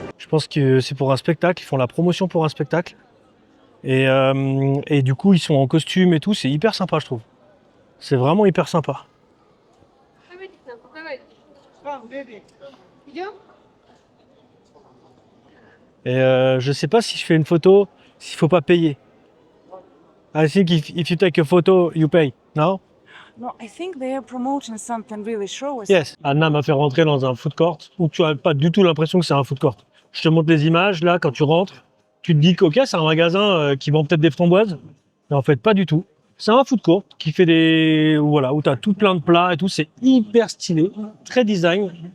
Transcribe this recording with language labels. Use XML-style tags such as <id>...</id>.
<fr>Je pense que c'est pour un spectacle, ils font la promotion pour un spectacle. Et du coup, ils sont en costume et tout, c'est hyper sympa, je trouve. C'est vraiment hyper sympa. Et je sais pas si je fais une photo, s'il faut pas payer.</fr> <en>I think if you take a photo, you pay. No? No, I think they are promoting something really show us. Yes.</en> <fr>Anna m'a fait rentrer dans un food court où tu n'as pas du tout l'impression que c'est un food court. Je te montre les images, là, quand tu rentres, tu te dis que ok, c'est un magasin qui vend peut-être des framboises, mais en fait, pas du tout. C'est un food court qui fait voilà, où tu as tout plein de plats et tout, c'est hyper stylé, très design.</fr>